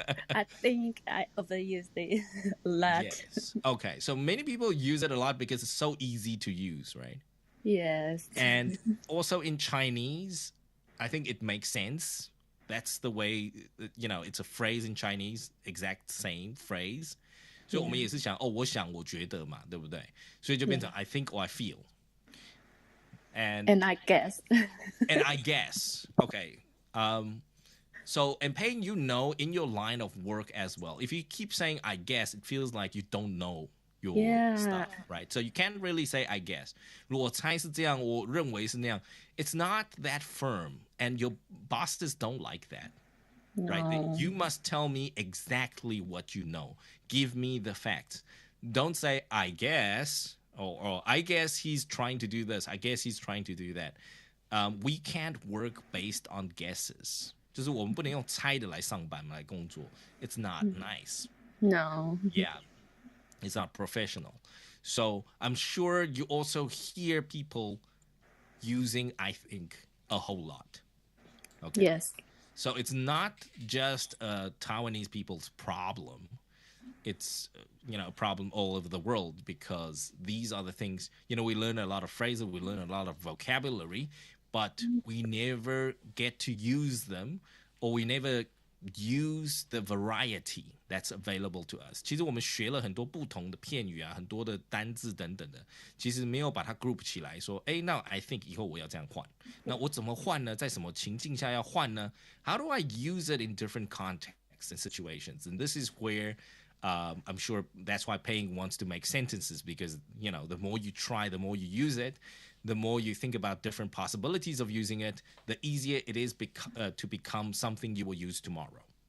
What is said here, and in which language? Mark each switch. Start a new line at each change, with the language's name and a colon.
English: I think I overuse it a lot. Yes. Okay, so many people use it a lot because it's so easy to use, right? Yes. And also in Chinese, I think it makes sense. That's the way, it's a phrase in Chinese, exact same phrase.
Chinese: 所以我们也是想我想我觉得嘛，对不对？所以就变成
English: I think or I feel. And I guess. And I guess. Okay. So, and Payne, in your line of work as well, if you keep saying I guess, it feels like you don't know your Yeah. stuff, right? So you can't really say I guess.
Chinese: 如果猜是这样，我认为是那样。
English: It's not that firm, and your bosses don't like that. Right? No. You must tell me exactly what you know. Give me the facts. Don't say I guess or I guess he's trying to do this. I guess he's trying to do that. We can't work based on guesses.
Chinese: 就是我们不能用猜的来上班来工作。
English: It's not nice. No. Yeah. It's not professional. So I'm sure you also hear people using I think a whole lot. Okay. Yes. So it's not just Taiwanese people's problem. It's a problem all over the world because these are the things, we learn a lot of phrases, we learn a lot of vocabulary, but we never get to use them, or we never use the variety that's available to us.
Chinese: 其实我们学了很多不同的片语啊，很多的单字等等的，其实没有把它 group 起来说，那 I think 以后我要这样换，那我怎么换呢？在什么情境下要换呢？
English: How do I use it in different contexts and situations? And this is where I'm sure that's why Paying wants to make sentences, because the more you try, the more you use it, the more you think about different possibilities of using it, the easier it is to become something you will use tomorrow.